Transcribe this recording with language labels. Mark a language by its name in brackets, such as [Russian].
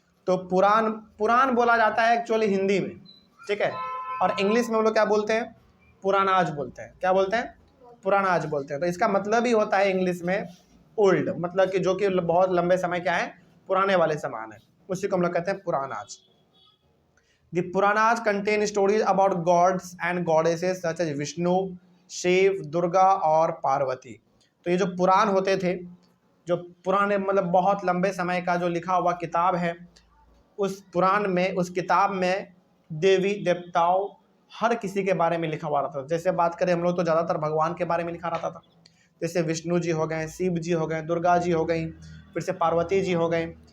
[Hindi] तो पुराण बोला जाता है एक्चुअली हिंदी में, ठीक है। और इंग्लिश में हम लोग क्या बोलते हैं? पुरानाज बोलते हैं। क्या बोलते हैं? पुरानाज बोलते हैं। तो इसका मतलब ही होता है इंग्लिश में ओल्ड, मतलब कि जो कि बहुत लंबे समय क्या है? पुराने वाले सामान है, उसी को हम लोग कहते हैं Puranas. [English] The Puranas contain stories about gods and goddesses such as Vishnu, Shiva, Durga और पार्वती। [Hindi] तो ये जो पुराण होते थे, जो पुराने मतलब बहुत लंबे समय का जो लिखा हुआ किताब है, उस पुराण में, उस किताब में देवी देवताओं हर किसी के बारे में लिखा हुआ रहता था। जैसे बात करें हम लोग तो ज़्यादातर भगवान के बारे में लिखा रहता था, जैसे विष्णु जी हो गए, शिव जी हो गए, दुर्गा जी हो गई, फिर से पार्वती जी हो गए।